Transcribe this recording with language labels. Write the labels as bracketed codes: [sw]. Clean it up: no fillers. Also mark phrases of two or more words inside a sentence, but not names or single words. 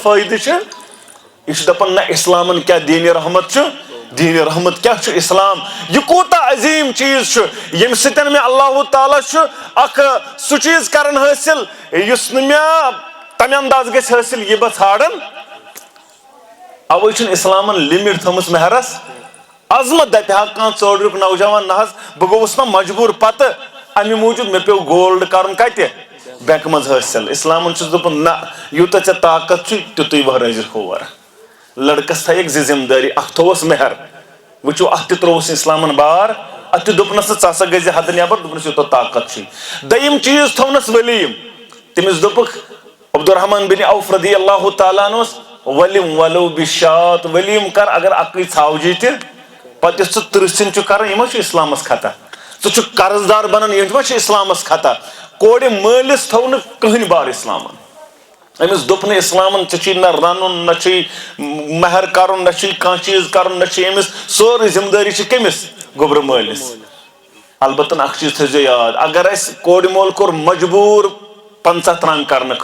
[ks] فٲیدٕ چھُ یہ چھُ دپان نہ اسلامن کیٛاہ دیٖنِ رحمت چھُ دیٖنِ رحمت کیٛاہ چھُ اسلام یہ کوٗتاہ عظیٖم چیٖز چھُ ییٚمہِ سۭتۍ مےٚ اللہ تعالیٰ چھُ اکھ سُہ چیٖز کران حٲصِل یُس نہٕ مےٚ تمہِ انداز گژھِ حٲصِل یہِ بہٕ ژھانڈان اوے چھُنہٕ اسلامن لمٹ تھٲومٕژ مہرس عظمت دپہِ ہا کانٛہہ 4 نوجوان نہ حظ بہٕ گوٚوُس نا مجبوٗر پتہٕ امی موجود میں پیو گولڈ کرن کتے بینک مز حاصل اسلام چھس دپن نہ یوتا ژے طاقت چھ تیُتُے وہرٲزِ کھور لڑکس تھایک زِ ذمہ دٲری اکھ تھووس مہر وٕچھو اتھ تہِ ترووُس اسلامن بار اتھ تہِ دوٚپنس ژٕ ہسا گٔے زِ حدٕ نٮ۪بر دوٚپنس یوٗتاہ طاقت چھُے دوٚیِم چیٖز تھوونس ولیم تٔمِس دوٚپُکھ عبدالرحمان بن عوف [ar] رضی اللہ تعالیٰ [ks] عنہس ولم [ar] ولو بشات [ks] ولیم کر اگر اکٕے ژھاوجی تہِ پتہٕ یُس ژٕ ترٕٛہ چھُ کران یہِ ما چھُ اسلامس خطا ژٕ چھُکھ قرض دار بنان یہِ ما چھُ اسلامس خطا کورِ مٲلِس تھوو نہٕ کٕہٕنۍ بار اسلامن أمِس دوٚپ نہٕ اسلامن ژےٚ چھُے نہ رنُن نہ چھُے مہر کرُن نہ چھُے کانٛہہ چیٖز کرُن نہ چھُ أمِس سورُے ذمہٕ دٲری چھِ کٔمِس گوٚبرٕ مٲلِس البتہ اکھ چیٖز تھٲیزیو یاد اگر اسہِ کورِ مول کوٚر مجبوٗر 50 ترامہِ کرنہٕ